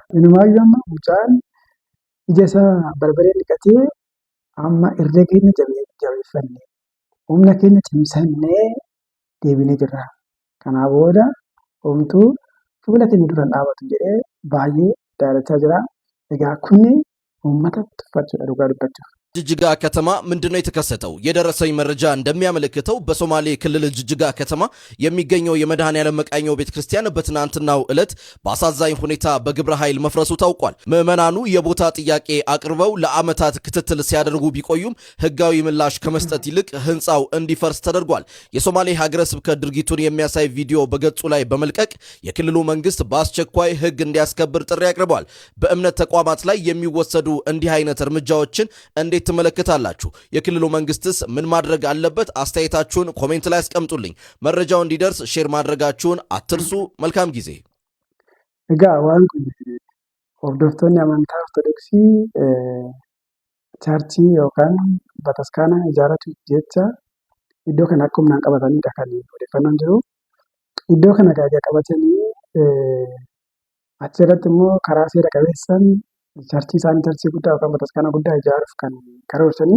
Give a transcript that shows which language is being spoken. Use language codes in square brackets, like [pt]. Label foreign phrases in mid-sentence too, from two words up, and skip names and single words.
[om] Inumaayyuu amma mucaan ija isaa barbaree dhiqatee amma irree keenya jabeeffannee humna keenya cimsannee deebinee jirra. Kanaa booda homtuu fuula keenya duraan dhaabatu jedhee baay'ee daawwachaa jira. Egaa kunni uummata tuffachuudha dhugaa dubbachuuf. [am] ጅጅጋ ከተማ ምንድነው የተከሰተው? የደረሰኝ መረጃ እንደሚያመለክተው በሶማሌ ክልል ጅጅጋ ከተማ የሚገኘው የመድኃኔዓለም መቃኞ ቤተክርስቲያን በትናንትናው ዕለት በአሳዛኝ ሁኔታ በግብረ ኃይል መፍረሱ ታውቋል። ምዕመናኑ የቦታ ጥያቄ አቅርበው ለዓመታት ክትትል ሲያደርጉ ቢቆዩም ህጋዊ ምላሽ ከመስጠት ይልቅ ህንፃው እንዲፈርስ ተደርጓል። የሶማሌ ሀገረ ስብከት ድርጊቱን የሚያሳይ ቪዲዮ በገጹ ላይ በመልቀቅ የክልሉ መንግስት በአስቸኳይ ህግ እንዲያስከብር ጥሪ አቅርቧል። በእምነት ተቋማት ላይ የሚወሰዱ እንዲህ አይነት እርምጃዎችን እንዴት ትመለከታላችሁ? የክልሉ መንግስትስ ምን ማድረግ አለበት? አስተያየታችሁን ኮሜንት ላይ አስቀምጡልኝ። መረጃው እንዲደርስ ሼር ማድረጋችሁን አትርሱ። መልካም ጊዜ። [om] Egaa waan kun hordoftoonni amantaa Ortodoksii chaarchii yookaan bataskaana ijaarratu jecha iddoo kana akka humnaan qabatanidha kan odeeffannoon jiru. Iddoo kana egaa qabatanii achirratti immoo karaa seera qabeessaan chaarchii isaanii chaarchii guddaa yookaan bataskaana guddaa ijaaruuf kan karoorsanii.